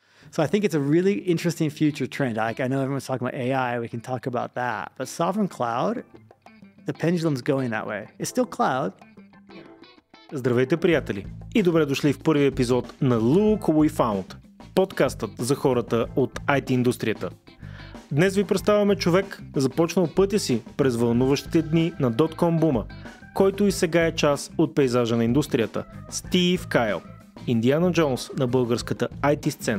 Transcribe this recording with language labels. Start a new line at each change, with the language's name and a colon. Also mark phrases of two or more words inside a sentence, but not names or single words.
English: So I think it's a really interesting future trend. I know everyone's talking about AI. We can talk about that. But sovereign cloud, the pendulum's going that way. It's still cloud.
Bulgarian: Здравейте, приятели! И добре дошли в първи епизод на Look We Found, подкастът за хората от IT индустрията. Днес ви представяме човек, започнал пътя си през вълнуващите дни на .com бума, който и сега е част от пейзажа на индустрията, Стив Кайл, Индиана Джоунс на българската IT сцена.